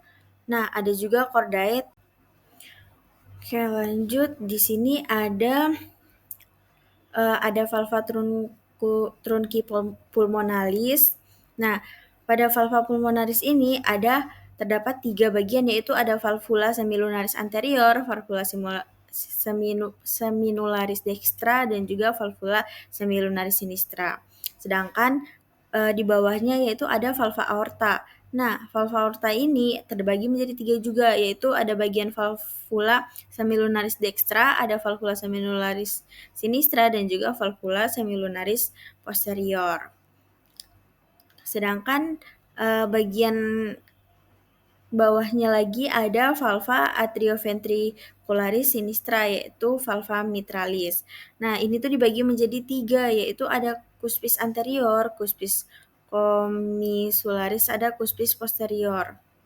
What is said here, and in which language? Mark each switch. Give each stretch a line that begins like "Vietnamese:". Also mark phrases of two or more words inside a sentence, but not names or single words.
Indonesian: Nah, ada juga chordae. Oke, lanjut. Di sini ada
Latin: valva trunci pulmonalis.
Indonesian: Nah, pada
Latin: valva pulmonalis
Indonesian: ini terdapat 3 bagian, yaitu ada
Latin: valvula semilunaris anterior, valvula seminularis dextra,
Indonesian: dan juga
Latin: valvula semilunaris sinistra.
Indonesian: Sedangkan di bawahnya yaitu ada
Latin: valva aorta.
Indonesian: Nah,
Latin: valva aorta
Indonesian: ini terbagi menjadi 3 juga, yaitu ada bagian
Latin: valvula semilunaris dextra,
Indonesian: ada
Latin: valvula semilunaris sinistra,
Indonesian: dan juga
Latin: valvula semilunaris posterior.
Indonesian: Sedangkan bagian bawahnya lagi ada
Latin: valva atrioventricularis sinistra,
Indonesian: yaitu
Latin: valva mitralis.
Indonesian: Nah, ini tuh dibagi menjadi 3, yaitu ada
Latin: cuspis anterior, cuspis commissularis,
Indonesian: ada
Latin: cuspis posterior.